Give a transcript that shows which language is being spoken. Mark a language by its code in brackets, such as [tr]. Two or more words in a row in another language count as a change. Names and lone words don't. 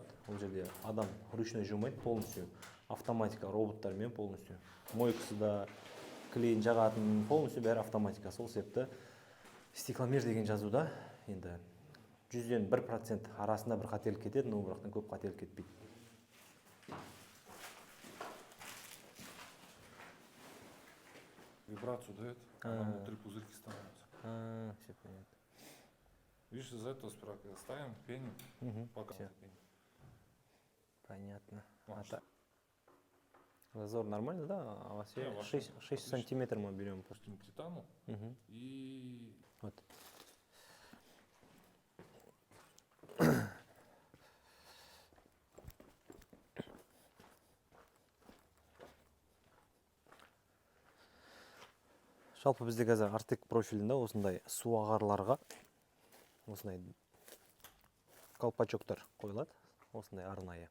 [kk] Ол жерде адам ручной жумайды, [ru] полностью автоматика, [kk] роботтармен полностью. Мойкасы да, клейін жағатын, полностью бәрі автоматика. Сол себепті стекломер деген жазуда енді 100-ден 1% арасында бір қателік кетеді, но бірақтан көп қателік кетпейді. [ru] Вибрацию дает, она внутри пузырьки становится. Все понятно. Видишь, из-за этого сперва когда ставим, пеним, пока пеним. Понятно. Зазор нормально, да? А у вас 6 сантиметров мы берем. Пустим к титану и... Вот. [kk] Жалпы бізде қазір Артек профилінде осындай су ағарларға осындай колпачоктар қойылады, осындай арнайы.